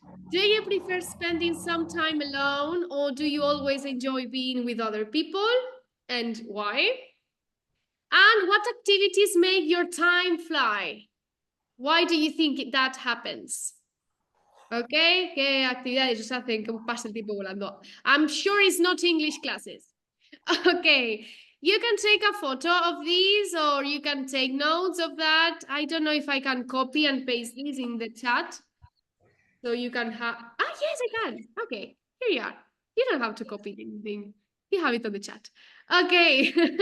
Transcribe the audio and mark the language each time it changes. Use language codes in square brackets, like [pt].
[en] Do you prefer spending some time alone or do you always enjoy being with other people? And why? And what activities make your time fly? Why do you think that happens? [es] Okay, ¿qué actividades os hacen que pase el tiempo volando? [en] I'm sure it's not English classes. Okay, you can take a photo of these or you can take notes of that. I don't know if I can copy and paste these in the chat. So you can have... Ah, yes, I can. Okay, here you are. You don't have to copy anything. You have it on the chat. Okay.